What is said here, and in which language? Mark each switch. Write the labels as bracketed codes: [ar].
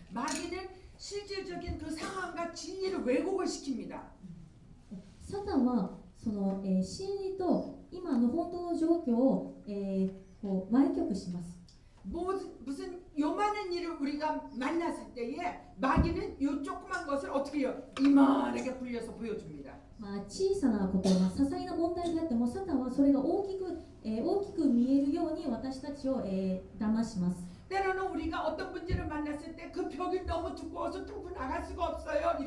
[ko] 마귀는 실질적인 그 상황과 진리를 왜곡을 시킵니다. [ja] サタンはその、真理と今の本当の状況を、こう歪曲します。 [ko] 무슨 요만한 일을 우리가 만났을 때에 마귀는 요 조그만 것을 어떻게 해요? 이만하게 불려서 보여줍니다. [ja] 小さなこと、些細な問題であってもサタンはそれが大きく見えるように私たちを、騙します。 [ko] 때로는 우리가 어떤 문제를 만났을 때 그 벽이 너무 두꺼워서 뚫고 나갈 수가 없어요.